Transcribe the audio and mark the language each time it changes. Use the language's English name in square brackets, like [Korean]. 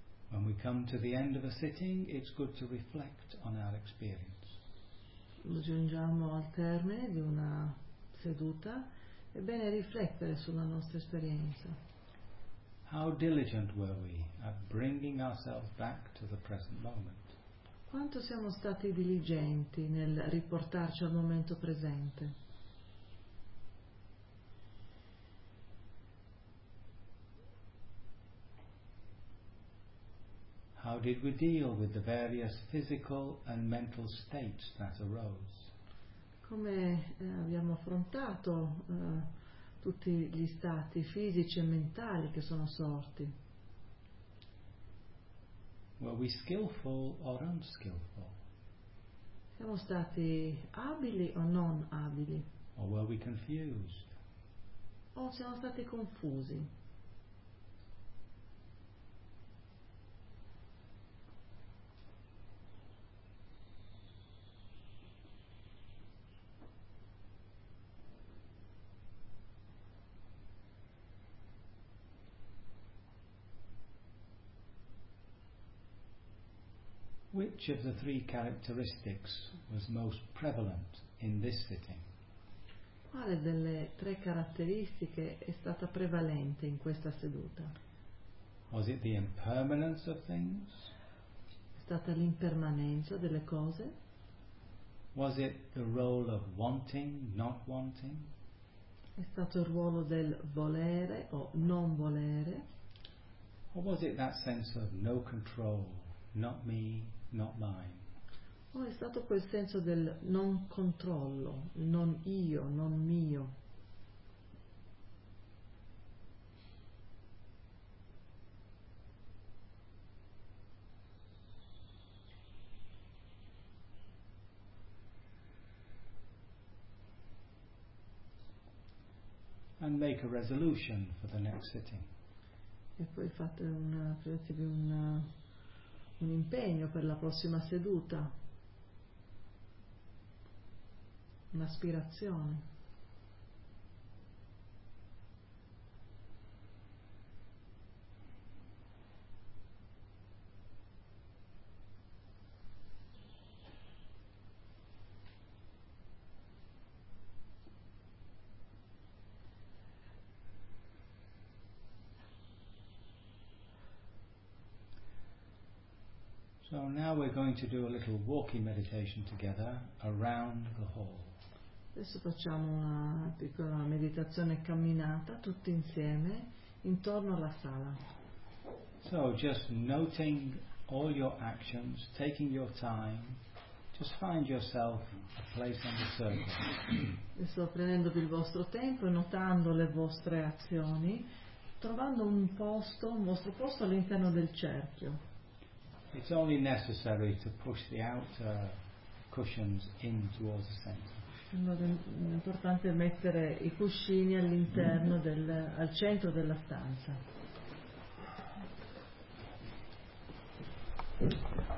[English] When we come to the end of a sitting, it's good to reflect on our experience. [Italian] Giungiamo al termine di una seduta, è bene riflettere sulla nostra esperienza. [English] How diligent were we at bringing ourselves back to the present moment? [Italian] Quanto siamo stati diligenti nel riportarci al momento presente? [English] How did we deal with the various physical and mental states that arose? [Italian] Come abbiamo affrontato tutti gli stati fisici e mentali che sono sorti? [English] Were we skillful or unskillful? [Italian] Siamo stati abili o non abili? [English] Or were we confused? [Italian] O siamo stati confusi? [English] Which of the three characteristics was most prevalent in this sitting? [Italian] Quale delle tre caratteristiche è stata prevalente in questa seduta? [English] Was it the impermanence of things? [Italian] È stata l'impermanenza delle cose? [English] Was it the role of wanting, not wanting? [Italian] È stato il ruolo del volere o non volere? [English] Or was it that sense of no control, not me? Not mine. [Italian] O è stato quel senso del non controllo, non io, non mio. [English] And make a resolution for the next sitting. [Italian] E poi fate un impegno per la prossima seduta, un'aspirazione. [English] So now we're going to do a little walking meditation together around the hall. [Italian] Adesso facciamo una piccola meditazione camminata tutti insieme intorno alla sala. [English] So just noting all your actions, taking your time, just find yourself a place on the circle. [Italian] Sto prendendovi il vostro tempo e notando le vostre azioni, trovando un posto, un vostro posto all'interno del cerchio. [English] It's only necessary to push the outer cushions in towards the center. [Italian] È importante mettere i cuscini all'interno al centro della stanza.